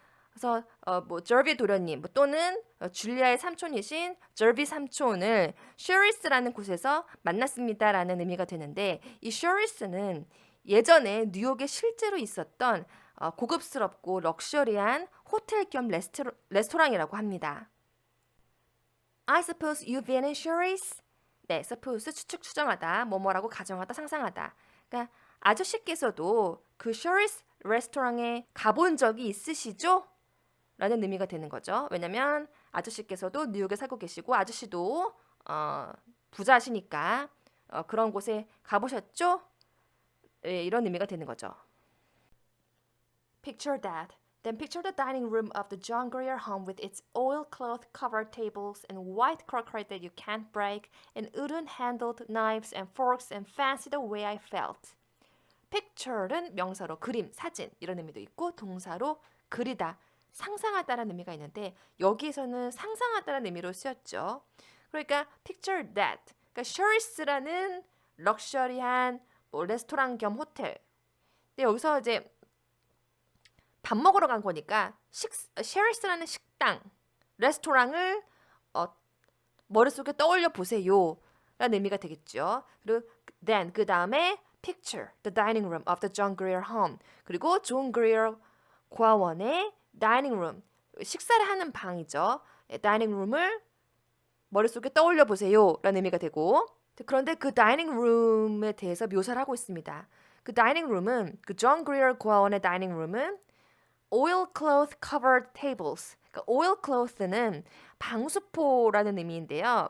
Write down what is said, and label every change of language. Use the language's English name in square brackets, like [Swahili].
[Korean] 그래서 뭐 저비 도련님 뭐 또는 줄리아의 삼촌이신 저비 삼촌을 셔리스라는 곳에서 만났습니다라는 의미가 되는데 이 셔리스는 예전에 뉴욕에 실제로 있었던 고급스럽고 럭셔리한 호텔 겸 레스토랑이라고 합니다. [English] I suppose you've been in Shari's? [Korean] 네, suppose 추측 추정하다, 뭐뭐라고 가정하다, 상상하다. 그러니까 아저씨께서도 그 Shari's 레스토랑에 가본 적이 있으시죠? 라는 의미가 되는 거죠. 왜냐면 아저씨께서도 뉴욕에 살고 계시고 아저씨도 부자시니까 그런 곳에 가보셨죠? 예, 이런 의미가 되는 거죠. [English] Picture that. Then picture the dining room of the John Grier home with its oilcloth covered tables and white crockery that you can't break and wooden-handled knives and forks and fancy the way I felt. [Korean] Picture는 명사로 그림, 사진 이런 의미도 있고 동사로 그리다, 상상하다라는 의미가 있는데 여기에서는 상상하다라는 의미로 쓰였죠. [English] 그러니까 picture that. [Korean] 그러니까 Shari's라는 럭셔리한 뭐 레스토랑 겸 호텔. 근데 여기서 이제 밥 먹으러 간 거니까 셰리스라는 식당, 레스토랑을 머릿속에 떠올려 보세요 라는 의미가 되겠죠. 그리고 then 그 다음에 [English] picture the dining room of the John Grier home [Korean] 그리고 존 그리어 고아원의 dining room 식사를 하는 방이죠. dining room을 머릿속에 떠올려 보세요 라는 의미가 되고 그런데 그 dining room에 대해서 묘사를 하고 있습니다. 그 dining room은 그 존 그리어 고아원의 dining room은 [English] oilcloth covered tables. [Korean] 그러니까 oilcloth는 방수포라는 의미인데요.